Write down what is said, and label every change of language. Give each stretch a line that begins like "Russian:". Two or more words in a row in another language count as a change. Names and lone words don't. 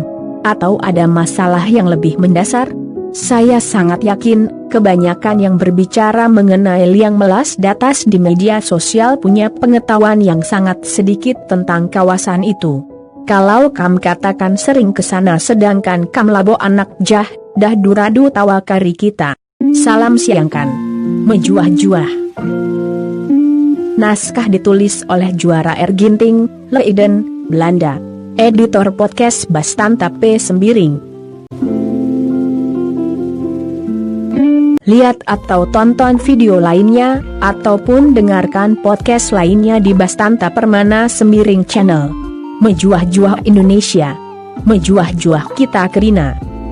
Indonesian: Atau ada masalah yang lebih mendasar? Saya sangat yakin, kebanyakan yang berbicara mengenai Liang Melas Datas di media sosial punya pengetahuan yang sangat sedikit tentang kawasan itu. Kalau kam katakan sering kesana sedangkan
Batak Karo: kam labo anak jah,
Indonesian: dah duradu tawakari kita.
Batak Karo: Salam siangkan. Mejuah-juah.
Indonesian: Naskah ditulis oleh Juara R. Ginting, Leiden, Belanda. Editor podcast Bastanta P. Sembiring. Lihat atau tonton video lainnya, ataupun dengarkan podcast lainnya di Bastanta Permana Sembiring Channel.
Batak Karo: Mejuah-juah Indonesia. Mejuah-juah kita Kerina.